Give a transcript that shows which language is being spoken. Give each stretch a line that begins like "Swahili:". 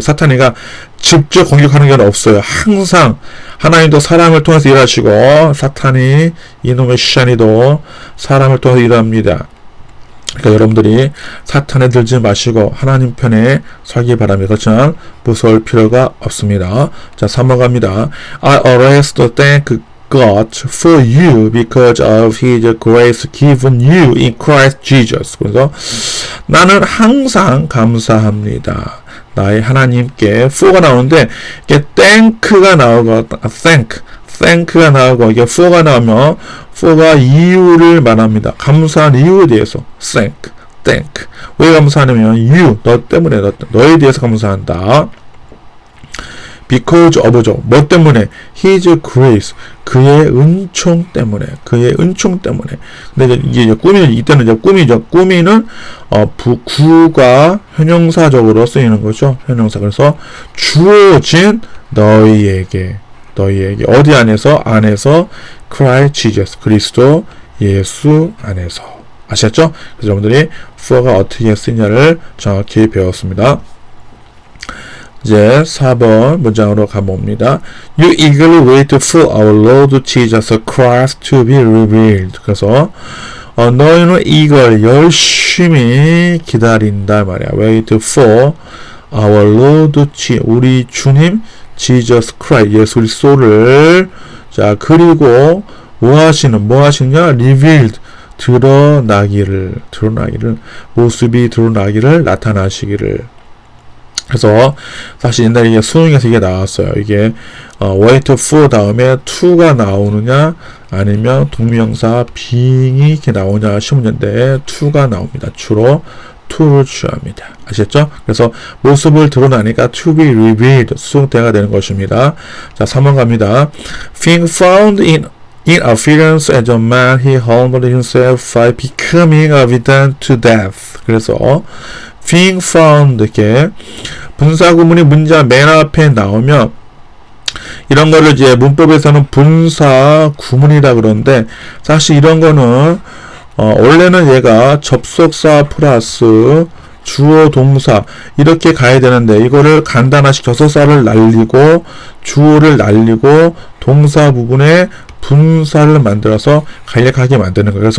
Korean: 사탄이가 직접 공격하는 게 없어요. 항상 하나님도 사람을 통해서 일하시고 사탄이 이놈의 시샤니도 사람을 통해서 일합니다. 그러니까 여러분들이 사탄에 들지 마시고 하나님 편에 살기 바랍니다. 그렇지만 무서울 필요가 없습니다. 자, 3번 갑니다.
English: I always thank God for you because of His grace given you in Christ Jesus.
Korean: 그래서 나는 항상 감사합니다. 나의 하나님께 for가 나오는데 이게 thank가 나오고 thank가 나오고 이게 for가 나오면 for가 이유를 말합니다. 감사한 이유에 대해서 thank. 왜 감사하냐면 you, 너 때문에 너에 대해서 감사한다. because of죠. 뭐 때문에?
English: His grace.
Korean: 그의 은총 때문에. 근데 이게 꾸미, 이때는 이제 꾸미죠. 꾸미는, 구가 형용사적으로 쓰이는 거죠. 형용사. 그래서 주어진 너희에게. 어디 안에서? Christ Jesus. 그리스도 예수 안에서. 아셨죠? 그래서 여러분들이 for가 어떻게 쓰냐를 정확히 배웠습니다. 이제 4번 문장으로 가봅니다.
English: You eagerly wait for our Lord Jesus Christ to be revealed.
Korean: 그래서 너희는 이걸 열심히 기다린다 말이야.
English: Wait for our Lord
Korean: 우리 주님 Jesus Christ 예수 그리스도를 자 그리고 뭐 하시냐? Revealed 드러나기를 모습이 드러나기를 나타나시기를. 그래서 사실 옛날에 이게 수능에서 이게 나왔어요. 이게
English: wait for
Korean: 다음에 to가 나오느냐 아니면 동명사 being이 이렇게 나오냐 시문제인데 to가 나옵니다. 주로 to를 취합니다. 아시겠죠? 그래서 모습을 드러나니까
English: to be revealed
Korean: 수동태가 되는 것입니다. 자, 3번 갑니다.
English: Being found in appearance as a man, he humbled himself by becoming obedient to death.
Korean: 그래서
English: being found
Korean: 이렇게 분사 구문이 문장 맨 앞에 나오면 이런 거를 이제 문법에서는 분사 구문이라 그러는데 사실 이런 거는 원래는 얘가 접속사 플러스 주어 동사 이렇게 가야 되는데 이거를 간단화시켜 접속사를 날리고 주어를 날리고 동사 부분에 분사를 만들어서 간략하게 만드는 거예요.